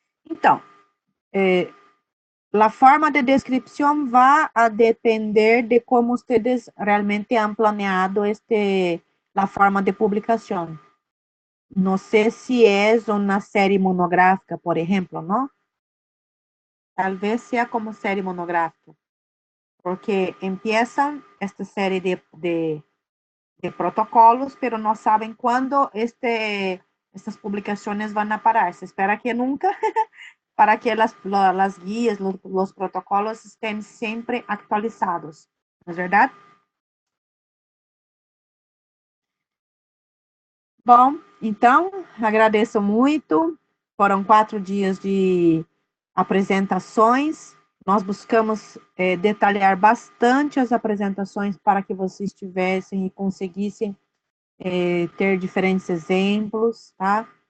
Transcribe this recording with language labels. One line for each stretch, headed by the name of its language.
Portuguese: Então, a forma de descrição vai a depender de como vocês realmente
Spanish: han planeado
Portuguese: a forma de publicação. Não sei se é uma série monográfica, por exemplo, não? Talvez seja como série monográfica, porque
Spanish: empiezan esta série de protocolos, pero no saben cuándo estas publicaciones van a parar. Se espera que nunca, para que las guías, los protocolos estén
Portuguese: sempre
Spanish: actualizados.
Portuguese: Não é verdade? Bom, então, agradeço muito. Foram 4 dias de apresentações. Nós buscamos detalhar bastante as apresentações para que vocês tivessem e conseguissem ter diferentes exemplos, tá?